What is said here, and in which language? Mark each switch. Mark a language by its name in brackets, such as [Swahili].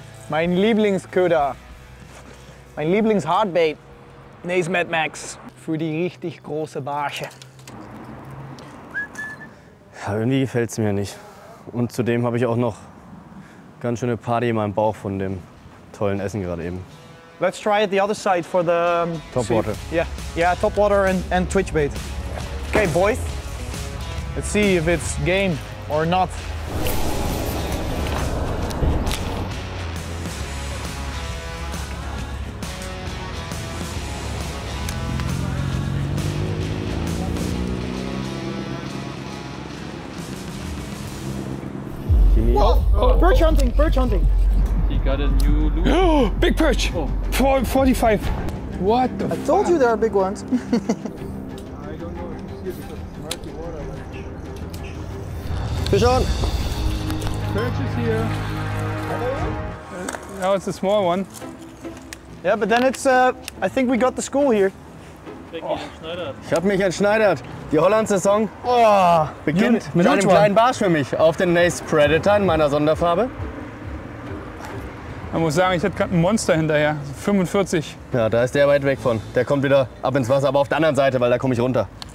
[German] Mein Lieblingsköder. Mein Lieblingshardbait. Nace Mad Max. Für die richtig große Barsche. Ja, irgendwie gefällt es mir nicht. Und zudem habe ich auch noch ganz schöne Party in meinem Bauch von dem tollen Essen gerade eben. [English] Let's try it the other side for the Topwater. Yeah, topwater and twitch bait. Okay, boys. Let's see if it's game or not. Oh, perch hunting, perch hunting. He got a new lure. Big perch! 45. What the I told you there are big ones. Fisch on! perch is here? No, it's a small one. Yeah, but then it's, I think we got the school here. [German] Ich habe mich entschneidert. Die Holland-Saison beginnt mit einem [English] huge one. [German] kleinen Barsch für mich auf den Nace Predator in meiner Sonderfarbe. Man muss sagen, ich hatte gerade ein Monster hinterher. 45. Ja, da ist der weit weg von. Der kommt wieder ab ins Wasser, aber auf der anderen Seite, weil da komme ich runter.